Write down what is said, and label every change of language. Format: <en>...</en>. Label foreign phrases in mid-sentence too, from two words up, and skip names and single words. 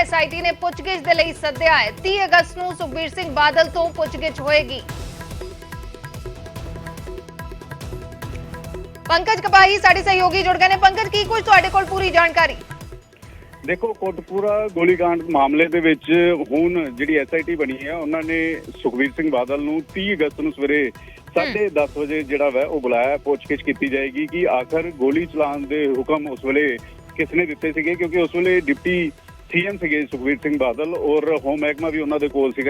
<pa>ਐਸਆਈਟੀ ਨੇ ਪੁੱਛਗਿੱਛ ਦੇ ਲਈ ਸੱਦਿਆ ਹੈ। 30 ਅਗਸਤ ਨੂੰ ਸੁਖਬੀਰ ਸਿੰਘ ਬਾਦਲ ਤੋਂ ਪੁੱਛਗਿੱਛ ਹੋਏਗੀ। ਪੰਕਜ ਕਪਾਹੀ ਸਾਡੇ ਸਹਿਯੋਗੀ ਜੁੜ ਗਏ ਨੇ। ਪੰਕਜ, ਕੀ ਕੁਝ ਤੁਹਾਡੇ ਕੋਲ ਪੂਰੀ ਜਾਣਕਾਰੀ? ਦੇਖੋ, ਕੋਟਕਪੂਰਾ ਗੋਲੀਕਾਂਡ ਮਾਮਲੇ ਦੇ ਵਿੱਚ ਹੁਣ ਜਿਹੜੀ ਐਸਆਈਟੀ ਬਣੀ ਹੈ ਉਹਨਾਂ ਨੇ ਸੁਖਬੀਰ ਸਿੰਘ ਬਾਦਲ ਨੂੰ 30 ਅਗਸਤ ਨੂੰ ਸਵੇਰੇ 10:30 ਵਜੇ ਜਿਹੜਾ ਵਾ ਉਹ ਬੁਲਾਇਆ। ਪੁੱਛਗਿੱਛ ਕੀਤੀ ਜਾਏਗੀ ਕਿ ਆਖਰ ਗੋਲੀ ਚਲਾਉਣ ਦੇ ਹੁਕਮ ਉਸ ਵੇਲੇ ਕਿਸ ਨੇ ਦਿੱਤੇ ਸੀਗੇ, ਕਿਉਂਕਿ ਉਸ ਵੇਲੇ ਡਿਪਟੀ ਸੀਐਮ ਸੀਗੇ ਸੁਖਬੀਰ ਸਿੰਘ ਬਾਦਲ ਔਰ ਹੋਮ ਮਹਿਕਮਾ ਵੀ ਉਹਨਾਂ ਦੇ ਕੋਲ ਸੀਗਾ।</pa>